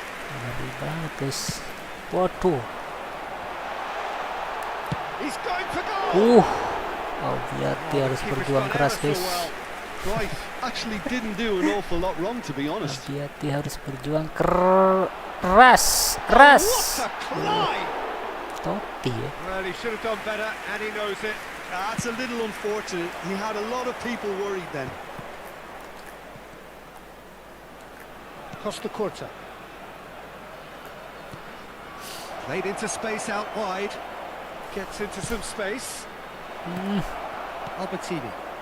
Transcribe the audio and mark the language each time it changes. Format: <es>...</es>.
<id>Ngeri banget guys. Waduh.</id> <en>He's going for goal!</en> <id>Oh, dia harus berjuang keras guys.</id> <en>Cruyff actually didn't do an awful lot wrong, to be honest.</en> <id>Dia harus berjuang keras.</id> <en>What a climb!</en> <id>Totti ya.</id> <en>Well, he should have done better, and he knows it. That's a little unfortunate. He had a lot of people worried then. Costa Curta. Played into space out wide. Gets into some space. Albertini.</en>